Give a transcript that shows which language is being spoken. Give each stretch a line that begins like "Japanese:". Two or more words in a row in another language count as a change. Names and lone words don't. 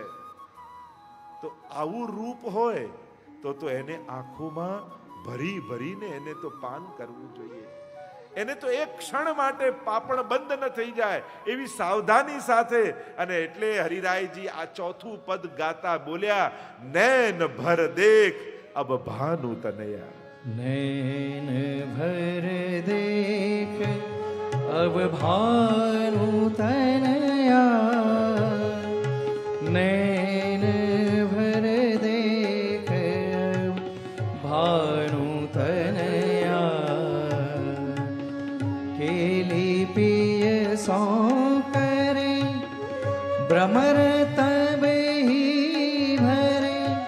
Gujarati: તો આવું રૂપ હોય તો એને આંખોમાં ભરી ભરીને એને તો પાન કરવું જોઈએ. એને તો એક ક્ષણ માટે પાપણ બંધ ન થઈ જાય એવી સાવધાની સાથે. અને એટલે હરિરાયજી આ ચોથું પદ ગાતા બોલ્યા
Braj: नैन भर देख अब भानु तनया. नैन भर देख अब भानु तनया, नैन भर देख भानु तनया, केली पिय सौ करे भ्रमर तब ही भरे,